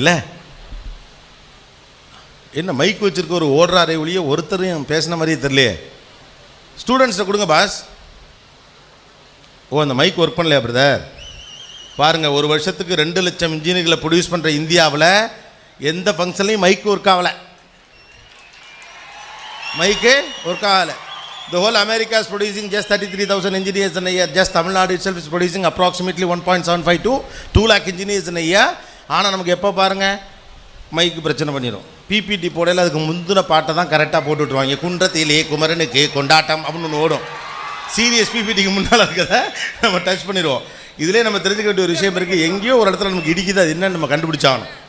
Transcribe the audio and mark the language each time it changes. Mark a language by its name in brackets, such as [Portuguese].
[Tamil] இல்லை என்ன மைக் வச்சுருக்க ஒரு ஓடுறாரே ஒழிய ஒருத்தரையும் பேசின மாதிரியே தெரியலையே. ஸ்டூடெண்ட்ஸை கொடுங்க பாஸ். ஓ, அந்த மைக் ஒர்க் பண்ணலையா பிரதர்? பாருங்கள், ஒரு வருஷத்துக்கு 2 லட்சம் இன்ஜினியர்களை ப்ரொடியூஸ் பண்ணுற இந்தியாவில் எந்த ஃபங்க்ஷன்லையும் மைக்கு ஒர்க் ஆகலை. மைக்கு ஒர்க் ஆகலை. [English] The whole America is producing just 33,000 engineers in a year. Just Tamil Nadu itself is producing approximately 1.75 to 2 lakh engineers in a year. [Tamil] ஆனால் நமக்கு எப்போ பாருங்கள் மைக்கு பிரச்சனை பண்ணிடும். பிபிடி போடையில் அதுக்கு முந்தின பாட்டை தான் கரெக்டாக போட்டு விட்டுருவாங்க. குன்றத்திலே குமரனுக்கு கொண்டாட்டம் அப்படின்னு ஒன்று ஓடும். சீரியஸ் பிபிடிக்கு முன்னால் இருக்கிறத நம்ம டச் பண்ணிடுவோம். இதிலே நம்ம தெரிஞ்சுக்க வேண்டிய ஒரு விஷயம் இருக்குது. எங்கேயோ ஒரு இடத்துல நமக்கு இடிக்குது, அது என்னன்னு நம்ம கண்டுபிடிச்சாகணும்.